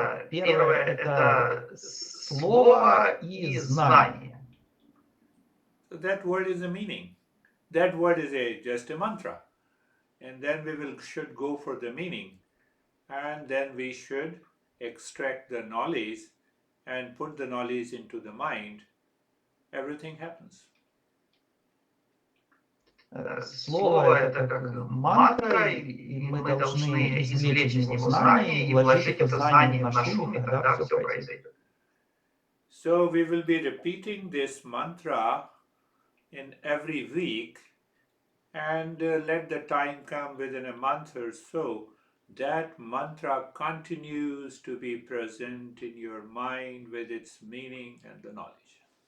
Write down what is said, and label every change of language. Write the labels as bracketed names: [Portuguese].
[Russian] Первое – это слово и знание. [English] That word is a meaning. That word is just a mantra. And then we should go for the meaning. And then we should extract the knowledge and put the knowledge into the mind. Everything happens. [Russian] Слово – это как мантра, и мы должны извлечь из него знания и вложить это знание в наш ум, и тогда все произойдет. [English] So we will be repeating this mantra in every week, and let the time come within a month or so, that mantra continues to be present in your mind with its meaning and the knowledge.